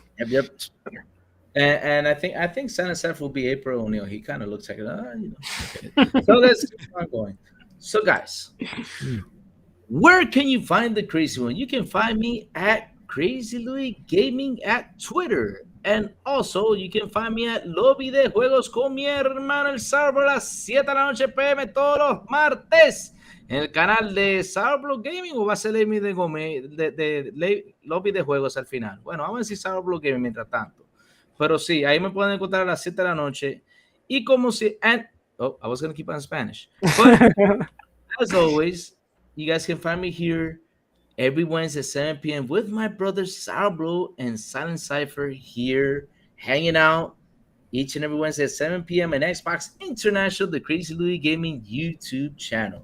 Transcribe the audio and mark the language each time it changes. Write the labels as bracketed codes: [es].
[en] Yep. And I think Santa Seth will be April O'Neil. He kind of looks like Okay. So let's keep on going. So guys, where can you find the crazy one? You can find me at Crazy Louis Gaming at Twitter. And also you can find me at [es] Lobby de Juegos con mi hermano el sábado a las 7 de la noche PM todos los martes. En el canal de Sourblog Gaming o va a ser Lobby de Juegos al final. Bueno, vamos a decir Sourblog Gaming mientras tanto. Pero sí, ahí me pueden encontrar a las 7 de la noche. Y como si... [en] I was going to keep on Spanish. But as always, you guys can find me here every Wednesday at 7 p.m. with my brothers Sourblog and Silent Cypher here, hanging out each and every Wednesday at 7 p.m. and Xbox International, the Crazy Louis Gaming YouTube channel.